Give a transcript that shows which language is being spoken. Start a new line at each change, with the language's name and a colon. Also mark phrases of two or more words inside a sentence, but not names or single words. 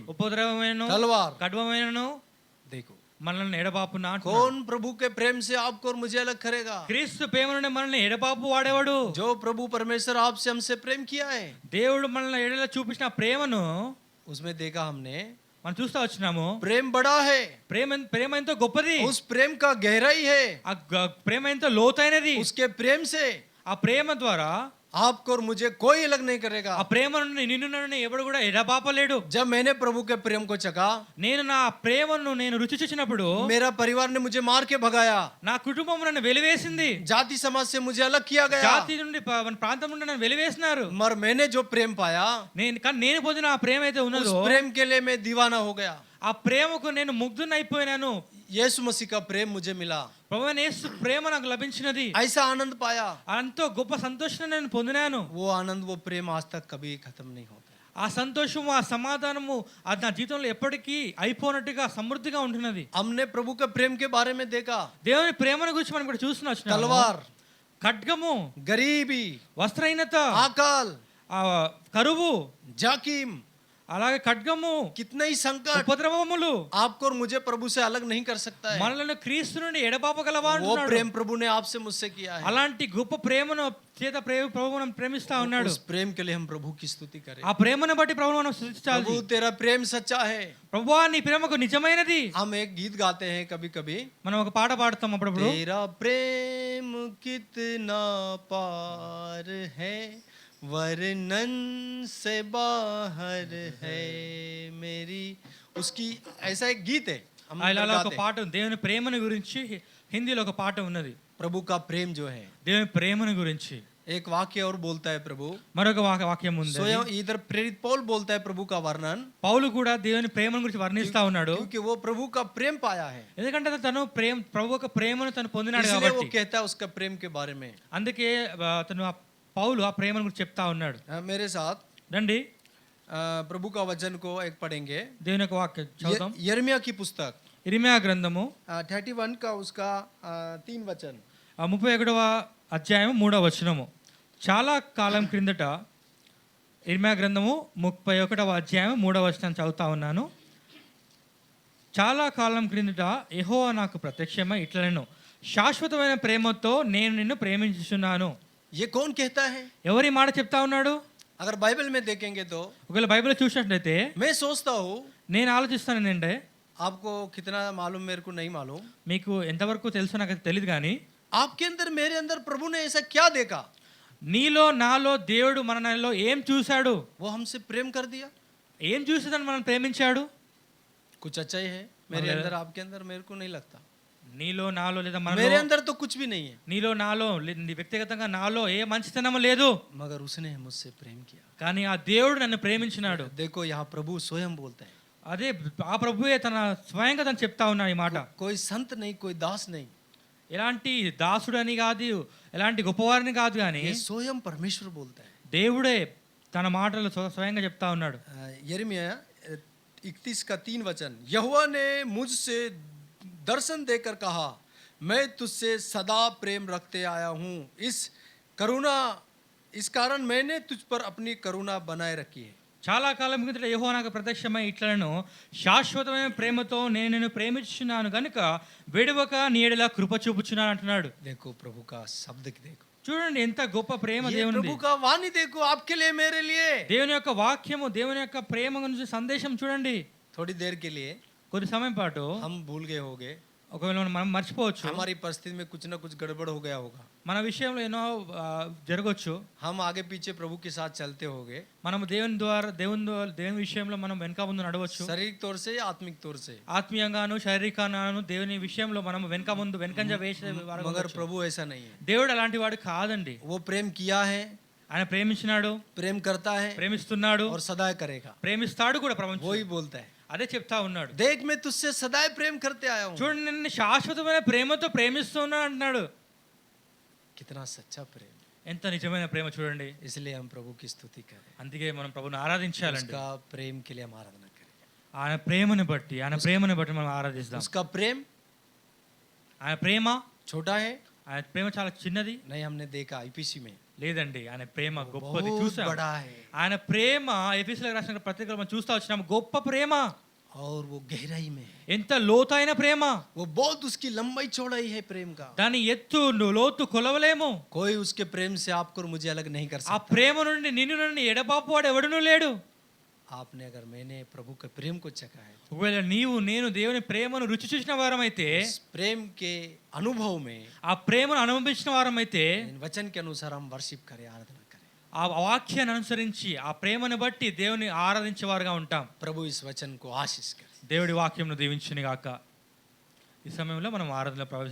Telugu: ఉపద్రవమైనను,
Hindi: तलवार।
Telugu: ఖడ్గమైనను
Hindi: देखो
Telugu: మనల్ని ఎడబాపున
Hindi: कौन प्रभु के प्रेम से आपको और मुझे अलग करेगा?
Telugu: క్రీస్తు ప్రేమ నుండి మనల్ని ఎడబాపు వాడేవాడు.
Hindi: जो प्रभु परमेश्वर आपसे हमसे प्रेम किया है,
Telugu: దేవుడు మనల్ని ఎడల చూపించిన ప్రేమను
Hindi: उसमें देखा हमने
Telugu: మనం చూస్తా వచ్చినాము.
Hindi: प्रेम बड़ा है।
Telugu: ప్రేమ ఎంతో గొప్పది.
Hindi: उस प्रेम का गहराई है।
Telugu: ఆ ప్రేమ ఎంతో లోతైనది.
Hindi: उसके प्रेम से
Telugu: ఆ ప్రేమ ద్వారా
Hindi: आपको और मुझे कोई अलग नहीं करेगा।
Telugu: ఆ ప్రేమ నుండి నిన్ను నన్ను ఎవడు కూడా ఎడబాపలేడు.
Hindi: जब मैंने प्रभु के प्रेम को चखा,
Telugu: నేను నా ప్రేమను నేను రుచి చూసినప్పుడు
Hindi: मेरा परिवार ने मुझे मार के भगाया,
Telugu: నా కుటుంబం నన్ను వెలివేసింది.
Hindi: जाति समाज से मुझे अलग किया गया,
Telugu: జాతి నుండి మన ప్రాంతం నుండి నన్ను వెలివేసినారు.
Hindi: मगर मैंने जो प्रेम पाया,
Telugu: నేను పొందిన ఆ ప్రేమ అయితే
Hindi: उस
Telugu: ఉన్నదో
Hindi: प्रेम के लिए मैं दीवाना हो गया।
Telugu: ఆ ప్రేమకు నేను ముగ్ధునైపోయినాను.
Hindi: यीशु मसीह का प्रेम मुझे मिला,
Telugu: ప్రభువైన యేసు ప్రేమ నాకు లభించినది.
Hindi: ऐसा आनंद पाया,
Telugu: ఎంతో గొప్ప సంతోషాన్ని నేను పొందినాను.
Hindi: वो आनंद वो प्रेम आज तक कभी खत्म नहीं होता।
Telugu: ఆ సంతోషము ఆ సమాధానము అది నా జీవితంలో ఎప్పటికీ అయిపోనట్టుగా సమృద్ధిగా ఉంటున్నది.
Hindi: हमने प्रभु के प्रेम के बारे में देखा,
Telugu: దేవుని ప్రేమను గురించి మనం ఇక్కడ చూస్తున్నాం.
Hindi: तलवार,
Telugu: ఖడ్గము,
Hindi: गरीबी,
Telugu: వస్త్రహీనత,
Hindi: आकाल,
Telugu: ఆ కరువు,
Hindi: जाकिम,
Telugu: అలాగే ఖడ్గము,
Hindi: कितने ही संकट
Telugu: ఉపద్రవములు
Hindi: आपको और मुझे प्रभु से अलग नहीं कर सकता है।
Telugu: మనల్ని క్రీస్తు నుండి ఎడబాపగలవా
Hindi: वो
Telugu: అంటున్నాడు.
Hindi: प्रेम प्रभु ने आपसे मुझसे किया है।
Telugu: అలాంటి గొప్ప ప్రేమను చేత ప్రభువు మనం ప్రేమిస్తా ఉన్నాడు.
Hindi: उस प्रेम के लिए हम प्रभु की स्तुति करें।
Telugu: ఆ ప్రేమను బట్టి ప్రభువు మనం స్తుతించాలి.
Hindi: प्रभु तेरा प्रेम सच्चा है।
Telugu: ప్రభువా నీ ప్రేమకు నిజమైనది.
Hindi: हम एक गीत गाते हैं कभी कभी,
Telugu: మనం ఒక పాట పాడతాం అప్పుడప్పుడు.
Hindi: तेरा प्रेम कितना पार है, वर्णन से बाहर है मेरी, उसकी ऐसा एक गीत है हम
Telugu: ఇలా ఒక
Hindi: गाते हैं।
Telugu: పాట ఉంది. దేవుని ప్రేమను గురించి హిందీలో ఒక పాట ఉన్నది.
Hindi: प्रभु का प्रेम जो है,
Telugu: దేవుని ప్రేమను గురించి
Hindi: एक वाक्य और बोलता है प्रभु,
Telugu: మరొక వాక్యం ఉంది.
Hindi: स्वयं इधर प्रेरित पौल बोलता है प्रभु का वर्णन,
Telugu: పౌలు కూడా దేవుని ప్రేమను గురించి వర్ణిస్తా ఉన్నాడు.
Hindi: क्योंकि वो प्रभु का प्रेम पाया है,
Telugu: ఎందుకంటే తను ప్రభు యొక్క ప్రేమను తను పొందినాడు
Hindi: इसलिए वो
Telugu: కాబట్టి.
Hindi: कहता है उसका प्रेम के बारे में।
Telugu: అందుకే తను పౌలు ఆ ప్రేమను గురించి చెప్తా ఉన్నాడు.
Hindi: मेरे साथ
Telugu: రండి
Hindi: प्रभु का वचन को एक पढ़ेंगे।
Telugu: దేవుని యొక్క వాక్యం చదువుదాం.
Hindi: यिर्मयाह की पुस्तक
Telugu: ఇర్మియా గ్రంథము
Hindi: 31 का उसका 3 वचन।
Telugu: 31వ అధ్యాయం 3వ వచనము. చాలా కాలం క్రిందట ఇర్మియా గ్రంథము 31వ అధ్యాయం 3వ వచనం చదువుతా ఉన్నాను. చాలా కాలం క్రిందట యెహోవా నాకు ప్రత్యక్షమై ఇట్లనెను, శాశ్వతమైన ప్రేమతో నేను నిన్ను ప్రేమించుచున్నాను.
Hindi: ये कौन कहता है?
Telugu: ఎవరి మాట చెప్తా ఉన్నాడు?
Hindi: अगर बाइबल में देखेंगे तो
Telugu: ఒకవేళ బైబిల్ చూసినట్లయితే
Hindi: मैं सोचता हूँ,
Telugu: నేను ఆలోచిస్తాను ఏంటంటే,
Hindi: आपको कितना मालूम मेरे को नहीं मालूम,
Telugu: మీకు ఎంతవరకు తెలుసో నాకు తెలియదు కానీ
Hindi: आपके अंदर मेरे अंदर प्रभु ने ऐसा क्या देखा,
Telugu: నీలో నాలో దేవుడు మనలో ఏం చూశాడు?
Hindi: वो हमसे प्रेम कर दिया।
Telugu: ఏం చూసేదని మనం ప్రేమించాడు?
Hindi: कुछ अच्छा ही है मेरे अंदर, आपके अंदर मेरे को नहीं लगता।
Telugu: నీలో నాలో లేదా
Hindi: मेरे
Telugu: మనలో
Hindi: अंदर तो कुछ भी नहीं है,
Telugu: నీలో నాలో నీ వ్యక్తిగతంగా నాలో ఏ మంచితనం లేదు,
Hindi: मगर उसने मुझसे प्रेम किया।
Telugu: కానీ ఆ దేవుడు నన్ను ప్రేమించినాడు.
Hindi: देखो यहाँ प्रभु स्वयं बोलता है,
Telugu: అదే ఆ ప్రభువే తన స్వయంగా తను చెప్తా ఉన్నాడు ఈ మాట.
Hindi: कोई संत नहीं, कोई दास नहीं,
Telugu: ఎలాంటి దాసుడని కాదు, ఎలాంటి గొప్పవారిని కాదు, కానీ
Hindi: ये स्वयं परमेश्वर बोलता है।
Telugu: దేవుడే తన మాటలు స్వయంగా చెప్తా ఉన్నాడు.
Hindi: यिर्मयाह 31 का 3 वचन। यहोवा ने मुझसे दर्शन देकर कहा, मैं तुझसे सदा प्रेम रखते आया हूँ, इस कारण मैंने तुझ पर अपनी करुणा बनाए रखी है।
Telugu: చాలా కాలం కిందట యెహోవా నాకు ప్రత్యక్షమై ఇట్లను, శాశ్వతమైన ప్రేమతో నేను నిన్ను ప్రేమించుచున్నాను గనుక విడవక నీ యెడల కృప చూపుచున్నాను అంటున్నాడు.
Hindi: देखो प्रभु का शब्द देखो,
Telugu: చూడండి ఎంత గొప్ప ప్రేమ
Hindi: ये
Telugu: దేవునిది.
Hindi: प्रभु का वाणी देखो, आपके लिए मेरे लिए।
Telugu: దేవుని యొక్క వాక్యము, దేవుని యొక్క ప్రేమ గురించి సందేశం చూడండి.
Hindi: थोड़ी देर के लिए
Telugu: కొద్ది సమయం పాటు
Hindi: हम भूल गए होंगे,
Telugu: ఒకవేళ మనం మర్చిపోవచ్చు,
Hindi: हमारी परिस्थिति में कुछ ना कुछ गड़बड़ हो गया होगा,
Telugu: మన విషయంలో ఎన్నో జరగవచ్చు,
Hindi: हम आगे पीछे प्रभु के साथ चलते होंगे,
Telugu: మనం దేవుని విషయంలో మనం వెనక ముందు నడవచ్చు,
Hindi: शारीरिक तौर से या आत्मिक तौर से,
Telugu: ఆత్మీయంగాను శారీరకంగాను దేవుని విషయంలో మనం వెనక ముందు వెనకంజ వేసే వారు
Hindi: मगर
Telugu: ఉండవచ్చు.
Hindi: प्रभु ऐसा नहीं है।
Telugu: దేవుడు అలాంటి వాడు కాదండి.
Hindi: वो प्रेम किया है,
Telugu: ఆయన ప్రేమించినాడు,
Hindi: प्रेम करता है
Telugu: ప్రేమిస్తున్నాడు,
Hindi: और सदा करेगा,
Telugu: ప్రేమిస్తాడు కూడా ప్రపంచం.
Hindi: वही बोलता है,
Telugu: అదే చెప్తా ఉన్నాడు.
Hindi: देख मैं तुझसे सदा प्रेम करते आया हूँ।
Telugu: చూడండి, నిన్ను శాశ్వతమైన ప్రేమతో ప్రేమిస్తున్నా అంటున్నాడు.
Hindi: कितना सच्चा प्रेम,
Telugu: ఎంత నిజమైన ప్రేమ చూడండి.
Hindi: इसलिए हम प्रभु की स्तुति करें,
Telugu: అందుకే మనం ప్రభుని ఆరాధించాలండి.
Hindi: उसका प्रेम के लिए हम आराधना करें,
Telugu: ఆయన ప్రేమని బట్టి మనం ఆరాధిస్తాం.
Hindi: उसका प्रेम
Telugu: ఆయన ప్రేమ
Hindi: छोटा है
Telugu: ఆయన ప్రేమ చాలా చిన్నది
Hindi: नहीं, हमने देखा आईपीसी में
Telugu: లేదండి. ఆయన ప్రేమ గొప్పది
Hindi: बहुत
Telugu: చూసాం.
Hindi: बड़ा है,
Telugu: ఆయన ప్రేమ ఎఫెసీయులకు రాసిన పత్రికలో మనం చూస్తా వచ్చినాం. గొప్ప ప్రేమ,
Hindi: और वो गहराई में है,
Telugu: ఎంత లోతైన ప్రేమ,
Hindi: वो बहुत उसकी लंबाई चौड़ाई है प्रेम का,
Telugu: దాని ఎత్తు లోతు కొలవలేము.
Hindi: कोई उसके प्रेम से आपको और मुझे अलग नहीं कर
Telugu: ఆ
Hindi: सकता।
Telugu: ప్రేమ నుండి నిన్ను నుండి ఎడబాపు వాడు ఎవడునూ లేడు.
Hindi: आपने अगर मैंने प्रभु के प्रेम को चखा है,
Telugu: ఒకవేళ నీవు నేను దేవుని ప్రేమను రుచి చూసిన వారమైతే,
Hindi: इस प्रेम के अनुभव में
Telugu: ఆ ప్రేమను అనుభవించిన వారమైతే,
Hindi: इन वचन के अनुसार हम वर्शिप करें, आराधना करें।
Telugu: ఆ వాక్యాన్ని అనుసరించి ఆ ప్రేమను బట్టి దేవుని ఆరాధించేవారుగా ఉంటాం.
Hindi: प्रभु इस वचन को आशीष करे।
Telugu: దేవుడి వాక్యంను దీవించును గాక. ఈ సమయంలో మనం ఆరాధనలో ప్రవేశ